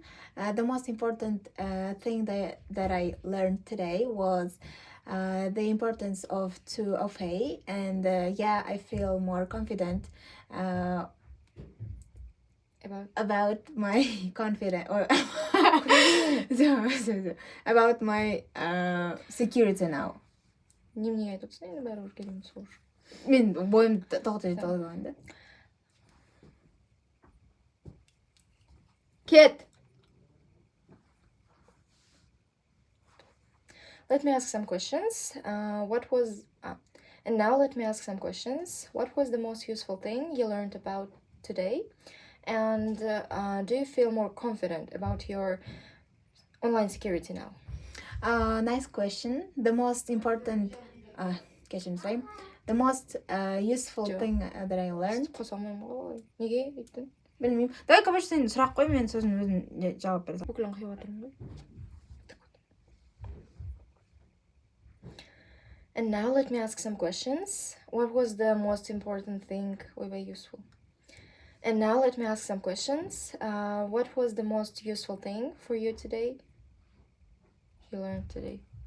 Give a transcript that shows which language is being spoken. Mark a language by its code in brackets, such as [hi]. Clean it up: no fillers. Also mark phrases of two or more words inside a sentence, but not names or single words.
[en] The most important thing that I learned today was the importance of 2FA, and yeah, I feel more confident about my confidence or about my security now. [kk] неменеге айтып отырсың енді бәрібір келемін сол үшін. Мен бойымды тоқтата алмаймын да. [en] Kid! Let me ask some questions. And now let me ask some questions. What was the most useful thing you learned about today? And do you feel more confident about your online security now? Nice question. The most important, the most useful thing that I learned. [kk] қоса алмаймын ғой. Неге өйттің? Білмеймін. [ru] Давай, короче, [kk] сен сұрақ қой, мен сосын өзім жауап беремін. Бүкілін қиып жатырмын ғой. [en] And now let me ask some questions. What was the most important thing ойбай useful? And now let me ask some questions. What was the most useful thing for you today? You learned today.